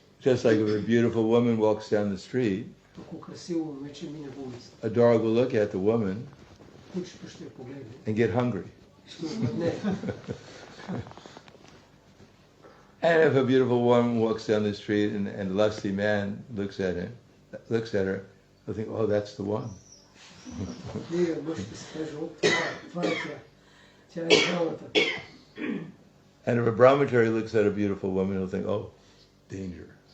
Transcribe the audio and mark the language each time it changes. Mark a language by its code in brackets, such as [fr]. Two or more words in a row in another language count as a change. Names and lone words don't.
[en] Just like if a beautiful woman walks down the street, [bg] Ако красиво момиче мине по улицата, [en] a dog will look at the woman [bg] кучето ще я погледне. [en] and get hungry. [bg] Ще обладне. [en] And if a beautiful woman walks down the street and a lusty man looks at her, they'll think, oh, that's the one. And if a brahmachari looks at a beautiful woman, he'll think, oh, danger.